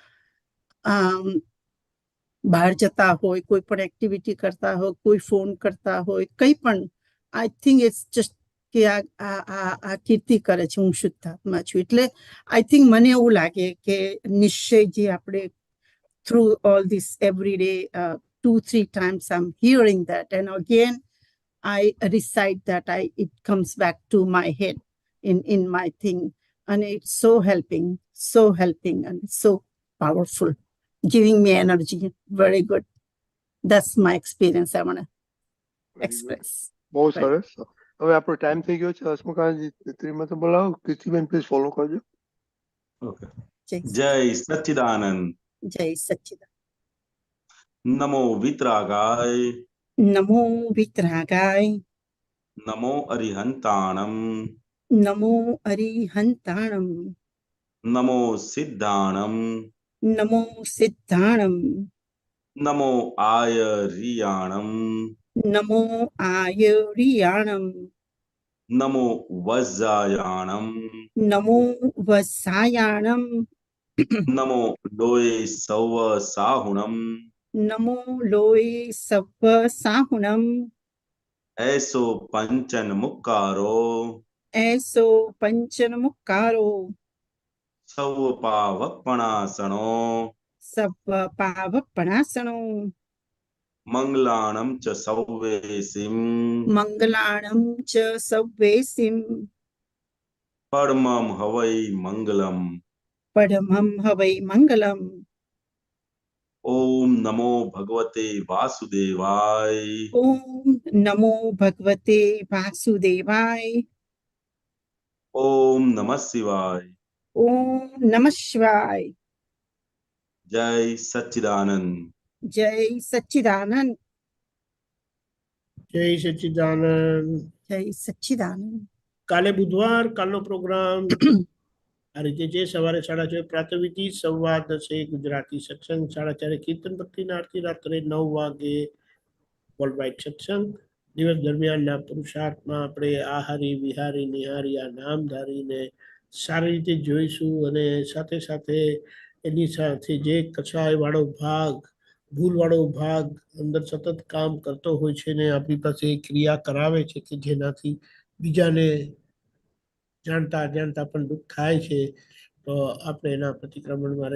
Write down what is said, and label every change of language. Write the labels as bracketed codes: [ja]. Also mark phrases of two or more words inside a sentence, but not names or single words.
[gu] બહાર જતા હોય, કોઈ પણ એક્ટિવિટી કરતા હોય, કોઈ ફોન કરતા હોય, કંઈ પણ, [en] I think it's just [gu] કે આ કીર્તિ કરે છે હું શુદ્ધાત્મા છું. [en] એટલે I think [gu] મને એવું લાગે કે નિશ્ચય જે આપણે [en] through all this every day, 2-3 times I'm hearing that, and again I recite that. It comes back to my head in my thing, and it's so helping, and so powerful, giving me energy. Very good. That's my experience I want to Very good. express. [gu] બહુ [en] Right. [gu] સરસ. હવે આપણો ટાઈમ થઈ ગયો છે. હસમુખાનજી ત્રિમત બોલાવો. કીર્તિબેન [en] please follow [gu] કરજો. ઓકે. Jai જય સચ્ચિદાનંદ. જય સચ્ચિદાનંદ. [pra] નમો વિતરાગાય. नमो वीतरागाय. નમો અરિહંતાણમ. नमो अरिहंताणं. નમો સિદ્ધાણમ. नमो सिद्धाणं. નમો આયરિયાણમ. नमो आयरियाणं. નમો વજ્જાયાણમ. नमो उवज्झायाणं. નમો લોય સૌવ સાહુણમ. नमो लोए सव्व साहूणं. એસો પંચન મુક્કારો. एसो पंचनमुक्कारो. સૌ પાવપણાસણો. सव्व पावप्पणासणो. મંગલાણમ ચ સૌવેસિમ. मंगलाणं च सव्वेसिं. પરમમ હવૈ મંગલમ. पढमं हवइ मंगलं. [sa] ઓમ નમો ભગવતે વાસુદેવાય. ॐ नमो भगवते वासुदेवाय. ઓમ નમઃ શિવાય. ॐ नमः शिवाय. [gu] જય સચ્ચિદાનંદ. જય સચ્ચિદાનંદ. જય સચ્ચિદાનંદ. જય સચ્ચિદાનંદ. કાલે બુધવાર, કાલનો પ્રોગ્રામ આ રીતે છે. સવારે 6:30 પ્રાતઃવિધિ, 10:15 ગુજરાતી સત્સંગ, 4:30 કીર્તન ભક્તિના આરતી, રાત્રે 9 વાગે વર્લ્ડ વાઇડ સત્સંગ. દિવસ દરમિયાનના પુરુષાર્થમાં આપણે આહારી વિહારી નિહારી આ નામ ધારીને સારી રીતે જોઈશું, અને સાથે સાથે એની સાથે જે કસાય વાળો ભાગ, ભૂલ વાળો ભાગ અંદર સતત કામ કરતો હોય છે ને આપણી પાસે ક્રિયા કરાવે છે કે જેનાથી બીજાને જાણતા અજાણતા પણ દુઃખ થાય છે, તો આપણે એના પ્રતિક્રમણમાં રહીશું.